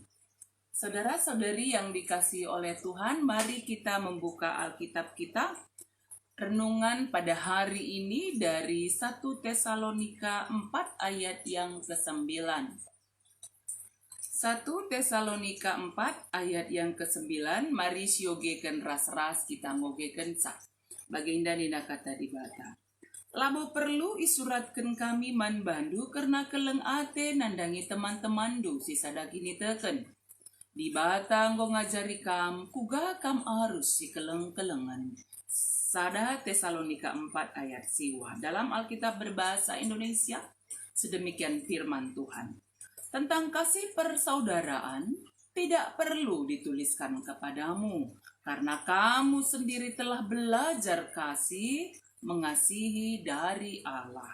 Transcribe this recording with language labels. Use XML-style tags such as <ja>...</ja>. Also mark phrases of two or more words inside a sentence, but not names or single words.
<id>Saudara-saudari yang dikasihi oleh Tuhan, mari kita membuka Alkitab kita. Renungan pada hari ini dari 1 Tesalonika 4 ayat yang ke-9. 1 Tesalonika 4 ayat yang ke-9.</id> <btx>Mari siogeken ras-ras kita ngogeken sak. Baginda nina kata di bata. Labo perlu isuratkan kami man bandu karena keleng ate nandangi teman-teman du sisa dagini teken. Di bata nggo ngajari kam kuga kam arus si keleng-kelengan. Sada Tesalonika 4 ayat siwa.</btx> <id>Dalam Alkitab berbahasa Indonesia, sedemikian firman Tuhan. Tentang kasih persaudaraan, tidak perlu dituliskan kepadamu, karena kamu sendiri telah belajar kasih mengasihi dari Allah.</id>